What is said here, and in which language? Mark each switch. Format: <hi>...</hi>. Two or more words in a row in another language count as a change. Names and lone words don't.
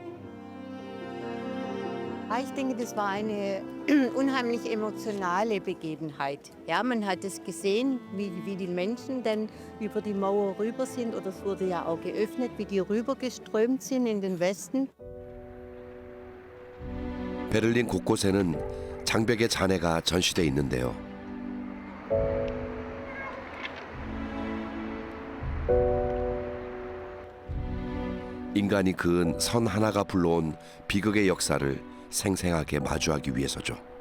<de>Ich denke, das war eine unheimlich emotionale Begebenheit. Ja, man hat es gesehen, wie die Menschen dann über die Mauer rüber sind, oder es wurde ja auch geöffnet, wie die rübergeströmt sind in den Westen.</de> <ko>베를린 곳곳에는 장벽의 잔해가 전시돼 있는데요. 인간이 그은 선 하나가 불러온 비극의 역사를 생생하게 마주하기 위해서죠.</ko>